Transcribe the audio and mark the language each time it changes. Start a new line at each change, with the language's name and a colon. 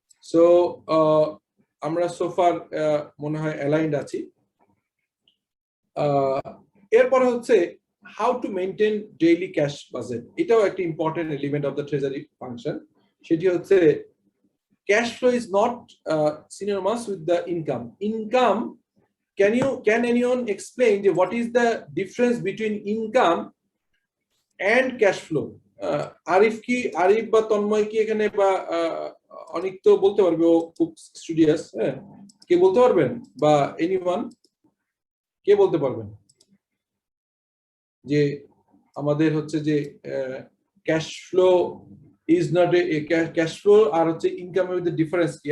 Bangla: So আমরা সোফার মনে হয় অ্যালাইন্ড আছি। এরপরে হচ্ছে
English: how to maintain daily cash budget,
Bangla: এটাও একটা
English: Important element of the treasury function.
Bangla: সেটি হচ্ছে
English: Cash flow is not synonymous with the income. Income, can anyone explain what is the difference between income and cash flow?
Bangla: Arif বা তন্ময় কি এখানে, বা অনেক তো বলতে পারবে, ও খুব স্টুডিয়াস। হ্যাঁ, কে বলতে পারবেন, বা এনিওয়ান কে বলতে পারবেন যে আমাদের হচ্ছে যে
English: cash flow is not a,
Bangla: cash flow আর হচ্ছে ইনকামের মধ্যে ডিফারেন্স কি?